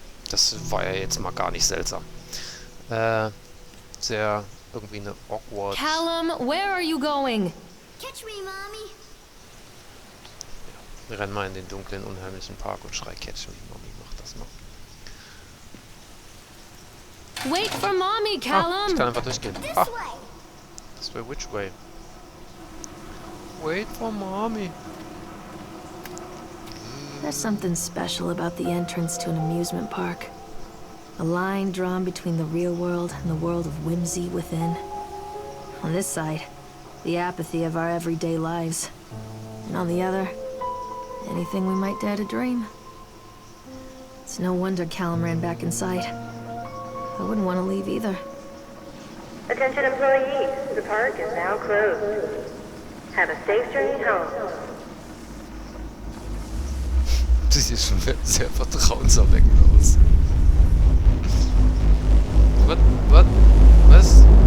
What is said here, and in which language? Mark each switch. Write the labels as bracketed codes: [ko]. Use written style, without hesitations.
[de] Das war ja jetzt mal gar nicht seltsam. Sehr irgendwie eine awkward... [en] Callum, where are you going? Catch me, Mommy. [de] Wir rennen mal in den dunklen, unheimlichen Park und schrei [en] Catch me, Mommy, [de] mach das mal. [en] Wait for Mommy, Callum! [de] Ich kann einfach durchgehen. [en] This Ah, way. this way, which way? Wait for Mommy. There's something special about the entrance to an amusement park. A line drawn between the real world and the world of whimsy within. On this side, the apathy of our everyday lives. And on the other, anything we might dare to dream. It's no wonder Callum ran back inside. I wouldn't want to leave either. Attention employees, the park is now closed. Have a safe journey home. [de] Das sieht schon sehr vertrauenserweckend aus. Was?